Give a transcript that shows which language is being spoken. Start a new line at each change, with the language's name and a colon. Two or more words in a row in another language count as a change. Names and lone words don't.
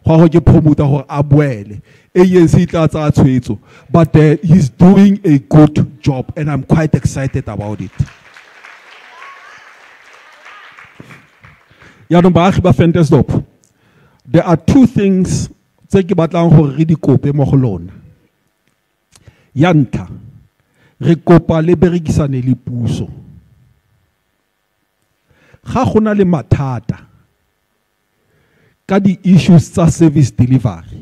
English: But he's doing a good job, and I'm quite excited about it. There are 2 things Yanta.
Tswana: Re kopa le berekisane le puso. Ga gona le mathata ka di issues tsa
English: service delivery.